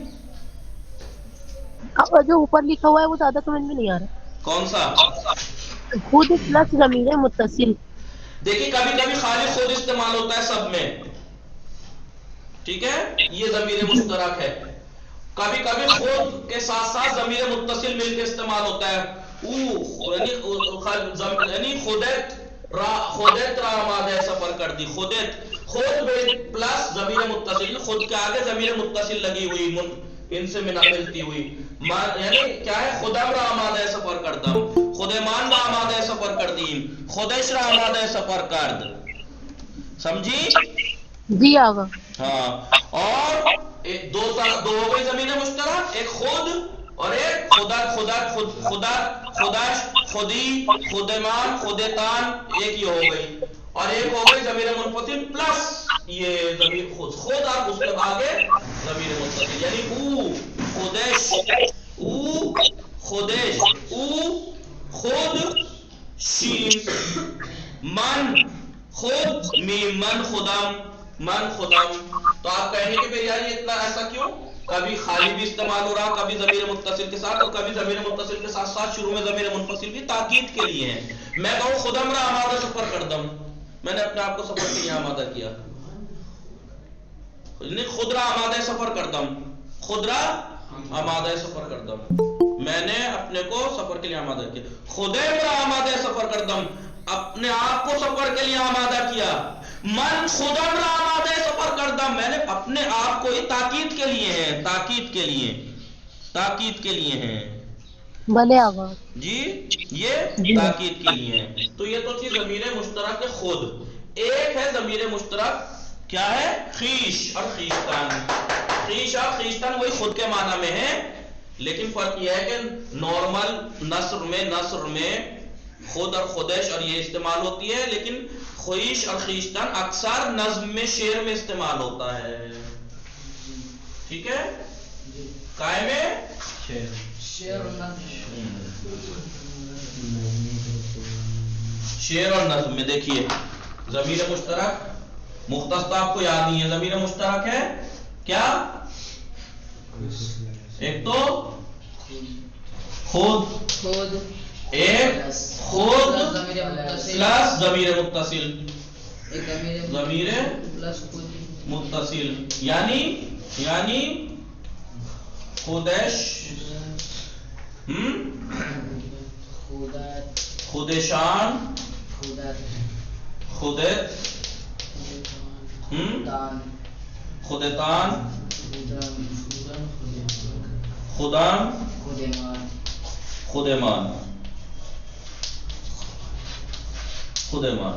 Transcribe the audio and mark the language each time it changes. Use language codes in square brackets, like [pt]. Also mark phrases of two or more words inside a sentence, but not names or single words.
[ur] جو اوپر لکھا ہوا ہے وہ زیادہ سمجھ میں نہیں آ رہا. کون سا؟ خود پلس ضمیر متصل. دیکھیے کبھی کبھی خالی خود استعمال ہوتا ہے سب میں، ٹھیک ہے، یہ ضمیر مشترک ہے. کبھی کبھی خود کے ساتھ ساتھ ضمیر متصل مل کے استعمال ہوتا ہے. [fa] یعنی خودت را آمادہ سفر کر دی. [ur] خود پلس ضمیر متصل، خود کے آگے ضمیر متصل لگی ہوئی، ان سے ملتی ہوئی. یعنی کیا ہے؟ [fa] خودم را آمادہ سفر کردم، خودمان را آمادہ سفر کردیم، خودش را آمادہ سفر کرد. [ur] سمجھی؟ جی آگا. ہاں. اور دو ہو گئی ضمیر مشترک، ایک خود اور ایک خداش، خودی، [fa] خودمان، خودتان، [ur] ایک یہ ہو گئی. اور ایک ہو گئی ضمیر منفصل پلس یہ ضمیر خود اور اس کے آگے ضمیر متصل، یعنی [fa] او خودش، او خودش، او خود شین، من خود، میم من خودم، من خودم. [ur] تو آپ کہیں گے کہ یار یہ اتنا ایسا کیوں؟ کبھی خالی بھی استعمال ہو رہا، کبھی ضمیر متصل کے ساتھ، اور کبھی ضمیر متصل کے ساتھ ساتھ شروع میں ضمیر منفصل بھی تاکید کے لیے ہے. [fa] میں کہوں خودم را آمادہ سفر کردم، [ur] میں نے اپنے آپ کو سفر کے لیے آمادہ کیا. [fa] خود را آمادہ سفر کردم، خود را آمادہ سفر کردم، [ur] میں نے اپنے کو سفر کے لیے آمادہ کیا. [fa] خودم را آمادہ سفر کردم, [ur] اپنے آپ کو سفر کے لیے آمادہ کیا. [fa] من خودم را آمادہ سفر کردم, [ur] میں نے اپنے آپ کو, یہ تاکید کے لیے ہے, تاکید کے لیے, تاکید کے لیے ہیں بھلے آقا. جی, یہ تاکید کے لیے ہے. تو یہ تو تھی ضمیر مشترک خود. ایک ہے ضمیر مشترک کیا ہے, خیش اور خیشتن. خیش اور خیشتن وہی خود کے معنی میں ہے, لیکن فرق یہ ہے کہ نارمل نثر میں خود اور خودش اور یہ استعمال ہوتی ہے, لیکن خیش اور خیشتن اکثر نظم میں, شعر میں استعمال ہوتا ہے. ٹھیک ہے, قائم ہے شعر اور نظم میں. دیکھیے ضمیر مشترک مختص تو آپ کو یاد نہیں ہے. ضمیر مشترک ہے کیا, ایک تو خود, ایک خود پلس ضمیر متصل, ضمیر متصل یعنی [fa] خودش, خودشان, خودت, خودتان, خودم, خودمان, خودمان.